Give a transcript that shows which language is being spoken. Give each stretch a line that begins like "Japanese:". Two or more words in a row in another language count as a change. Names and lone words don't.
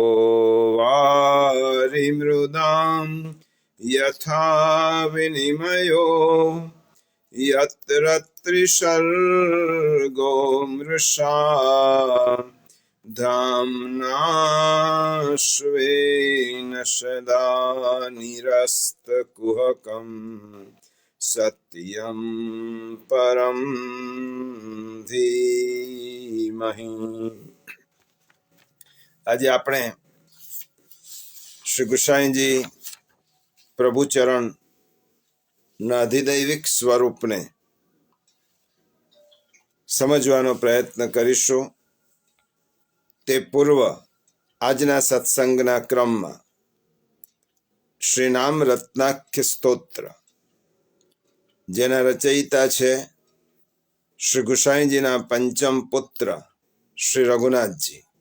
Sanskrit: वारिमृदां यथा विनिमयो यत्र त्रिसर्गो मृषा धाम्ना स्वेन सदा निरस्तकुहकम् सत्यं परं धीमहि।
Gujarati: आज આપણે શ્રી ગુસાઈજી પ્રભુચરણ ના અધિદૈવિક સ્વરૂપને સમજવાનો પ્રયત્ન કરીશું। તે પૂર્વ આજના સત્સંગના ક્રમમાં શ્રી નામ રત્નાખ્ય સ્તોત્ર જેના રચયિતા છે શ્રી ગુસાઈજીના પંચમ પુત્ર શ્રી રઘુનાથજી।